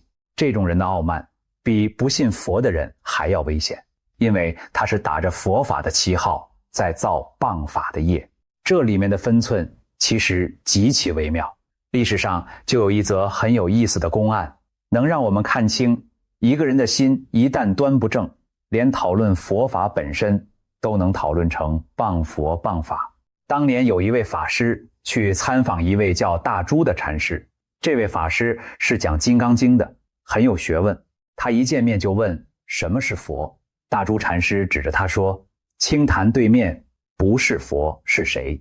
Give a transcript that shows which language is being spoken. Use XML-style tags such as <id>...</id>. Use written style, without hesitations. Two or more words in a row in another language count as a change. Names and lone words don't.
<zh>這種人的傲慢，比不信佛的人還要危險，因為他是打着佛法的旗號，在造謗法的業。這裡面的分寸其實極其微妙。歷史上就有一則很有意思的公案，能讓我們看清一個人的心一旦端不正，連討論佛法本身都能討論成謗佛謗法。當年有一位法師去參訪一位叫大珠的禪師，這位法師是講《金剛經》的，很有學問。他一見面就問什麼是佛，大珠禪師指着他說，清潭對面不是佛是誰？</zh>